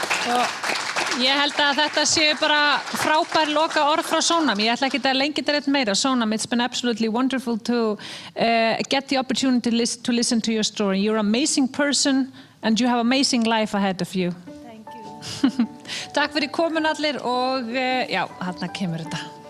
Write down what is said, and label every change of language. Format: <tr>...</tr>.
<is>Og ég held að þetta séu bara frábær loka orð frá Sonam. Ég ætla ekki að lengja þetta meira.</is> <en>Sonam, it's been absolutely wonderful to get the opportunity to listen to your story. You're an amazing person and you have an amazing life ahead of you. Thank you.</en> <is>Takk fyrir komin allir og já, þarna kemur þetta.</is>